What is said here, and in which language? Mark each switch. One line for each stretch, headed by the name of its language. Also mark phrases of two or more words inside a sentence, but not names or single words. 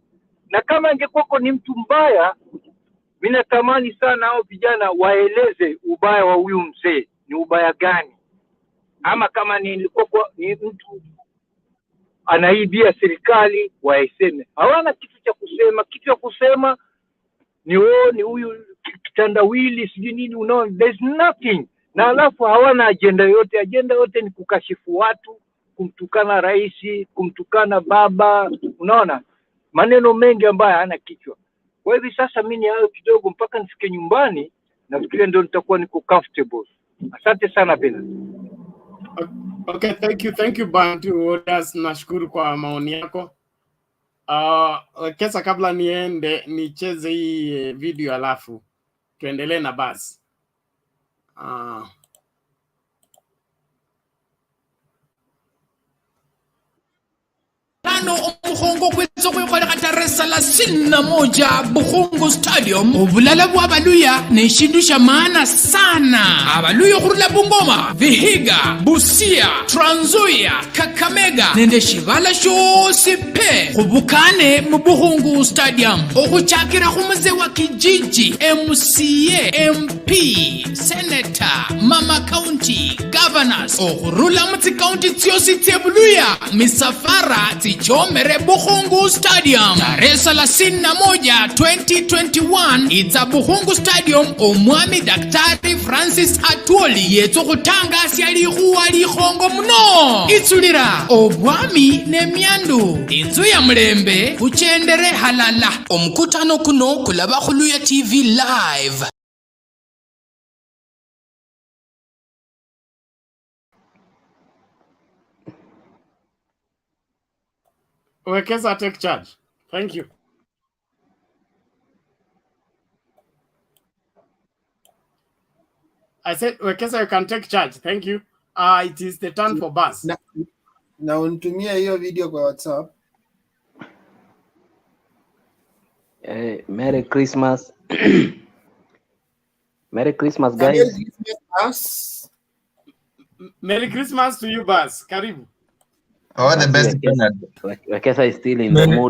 Swahili: Na kama angekuwa ni mtu mbaya, mimi natamani sana hao vijana waeleze ubaya wa huyu mzee ni ubaya gani, ama kama ni mtu anaibia serikali waiseme. Hawana kitu cha kusema. Kitu cha kusema ni huyu kitandawili sijui nini, unaona,
English: there's nothing.
Swahili: Na alafu hawana agenda yote. Agenda yote ni kukashifu watu, kumtukana rais, kumtukana baba, unaona, maneno mengi ambayo hayana kichwa. Kwa hivyo sasa mimi hayo kidogo mpaka nifike nyumbani, nafikiria ndio nitakuwa niko comfortable. Asante sana Bena.
English: Okay, thank you Bantu Odas,
Swahili: nashukuru kwa maoni yako. Kesa, kabla niende nicheze hii video alafu tuendelee na basi.
Luyia: Omuhongo kwetsokwekholekha tarehe 31 Bukhungu Stadium. Obulala bwa Baluya ne shindu sha maana sana. Abaluya khurula Bungoma, Vihiga, Busia, Trans Nzoia, Kakamega nende shivala shosi pe khubukane mu Bukhungu Stadium. Okhuchakira khumuze wa kijiji, MCA, MP, Senator, Mama County, Governors. Okhurula mutsi county tsiosi tse Buluya, misafara tichomere Bukhungu Stadium. Tarehe 31 2021 itsa Bukhungu Stadium. Omwami Daktari Francis Atwoli yetso khutanga syalihuwa likhongo muno. Itsulira obwami nemyandu, inzu ya mulembe, kuchendere halala. Omukutano kuno kulaba khuluya
English: TV live. Wekesa, take charge. Thank you. I said, Wekesa, you can take charge. Thank you. It is the turn for Bas.
Swahili: Na unitumia hiyo video kwa WhatsApp.
English: Merry Christmas. Merry Christmas, guys. Merry Christmas to you, Bas.
Swahili: Karibu.
English: All the best, Bernard. Wekesa is still in the mood